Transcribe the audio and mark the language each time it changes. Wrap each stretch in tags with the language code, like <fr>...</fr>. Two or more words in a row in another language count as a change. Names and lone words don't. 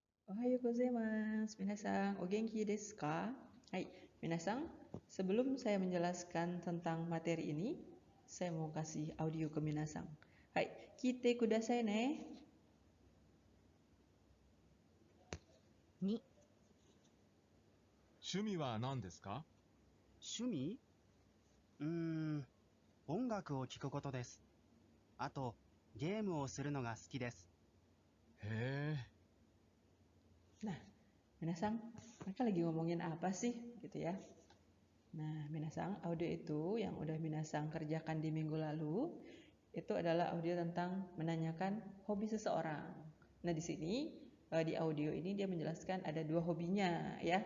<ja>おはようございます、皆さん、お元気ですか? Hai, minasan,</ja> <id>sebelum saya menjelaskan tentang materi ini, saya mau kasih audio ke minasan. Hai,</id> <ja>聞いてくださいね. 2、趣味は何ですか？趣味音楽を聴くことです。あと、ゲームをするのが好きです。へえ、</ja> <id>Nah, minasan, mereka lagi ngomongin apa sih, gitu ya? Nah, minasan, audio itu yang udah minasan kerjakan di minggu lalu, itu adalah audio tentang menanyakan hobi seseorang. Nah, di sini di audio ini dia menjelaskan ada 2 hobinya ya.</id>